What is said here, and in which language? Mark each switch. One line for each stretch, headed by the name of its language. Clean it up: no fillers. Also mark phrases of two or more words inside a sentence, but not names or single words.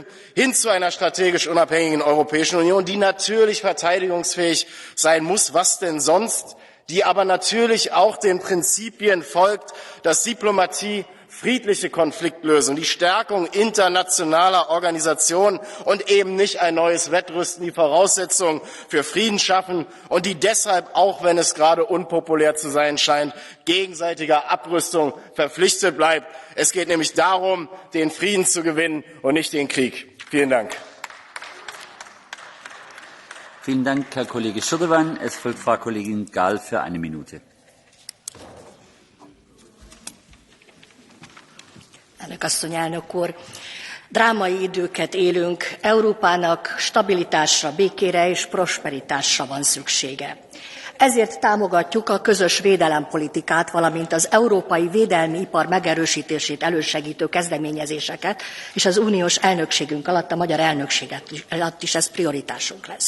German: hin zu einer strategisch unabhängigen Europäischen Union, die natürlich verteidigungsfähig sein muss, was denn sonst, die aber natürlich auch den Prinzipien folgt, dass Diplomatie, friedliche Konfliktlösung, die Stärkung internationaler Organisationen und eben nicht ein neues Wettrüsten die Voraussetzungen für Frieden schaffen, und die deshalb, auch wenn es gerade unpopulär zu sein scheint, gegenseitiger Abrüstung verpflichtet bleibt. Es geht nämlich darum, den Frieden zu gewinnen und nicht den Krieg. Vielen Dank. Vielen Dank, Herr Kollege Schirdewan. Es folgt Frau Kollegin Gál für eine Minute.
Hungarian: Elnök asszony, elnök úr! Drámai időket élünk, Európának stabilitásra, békére és prosperitásra van szüksége. Ezért támogatjuk a közös védelempolitikát, valamint az európai védelmi ipar megerősítését elősegítő kezdeményezéseket, és az uniós elnökségünk alatt, a magyar elnökség alatt is ez prioritásunk lesz.